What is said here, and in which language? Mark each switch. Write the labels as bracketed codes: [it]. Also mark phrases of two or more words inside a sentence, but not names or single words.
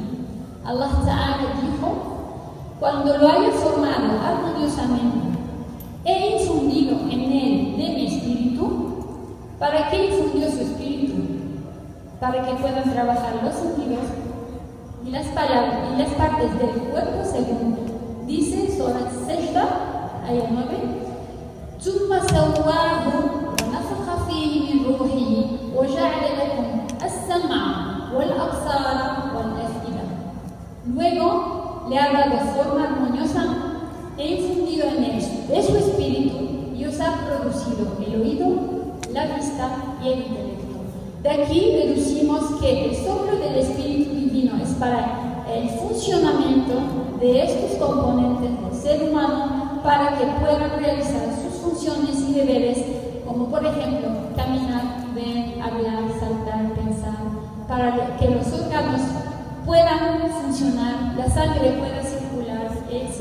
[ar] الله تعالى [es] dijo: cuando lo haya formado armoniosamente, he infundido en él de mi espíritu, ¿Para qué infundió su espíritu? Para que puedan trabajar los sentidos y las palabras y las partes del cuerpo, según dice Surat Sajda, ayah 9. [ar] ثم سواه ونفخ فيه من روحه وجعل لكم السمع والأبصار والأفئدة. [es] Luego le ha dado forma armoniosa e infundido en él de su espíritu y os ha producido el oído, la vista y el intelecto. De aquí deducimos que el soplo del Espíritu Divino es para el funcionamiento de estos componentes del ser humano para que puedan realizar sus funciones y deberes, como por ejemplo caminar, ver, hablar, saltar, pensar, para que los órganos puedan funcionar, la sangre pueda circular, etc.